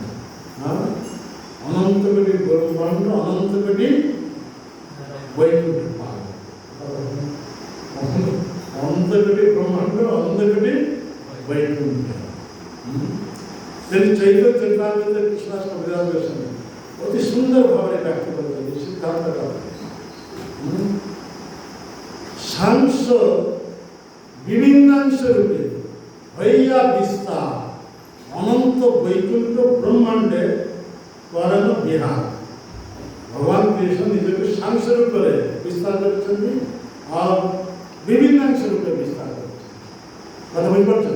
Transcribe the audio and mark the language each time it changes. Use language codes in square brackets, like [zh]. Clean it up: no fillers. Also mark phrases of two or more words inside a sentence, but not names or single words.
[or] ଅନନ୍ତ କୋଟି ବ୍ରହ୍ମାଣ୍ଡ, ଅନନ୍ତ କୋଟି ବୈକୁଣ୍ଠ, ଅନନ୍ତ କୋଟି ବ୍ରହ୍ମାଣ୍ଡ, ଅନନ୍ତ କୋଟି ବୈକୁଣ୍ଠ। ତେଣୁ ଚୈତନ୍ୟ ଚରିତାମୃତରେ କୃଷ୍ଣ କବିରାଜ ଅଛନ୍ତି, ଅତି ସୁନ୍ଦର ଭାବରେ ବ୍ୟାଖ୍ୟା କରିଛନ୍ତି ସିଦ୍ଧାନ୍ତ ସାଂସ ବିଭିନ୍ନାଂଶ [bn] রূপে হইয়া বিস্তার অনন্ত বৈকুণ্ঠ ব্রহ্মাণ্ডে করেন বিহার। ভগবান কৃষ্ণ নিজকে সাংস রূপে বিস্তার করেছেন আর বিভিন্নাংশ রূপে বিস্তার করেছেন। কথা বুঝতে পারছেন?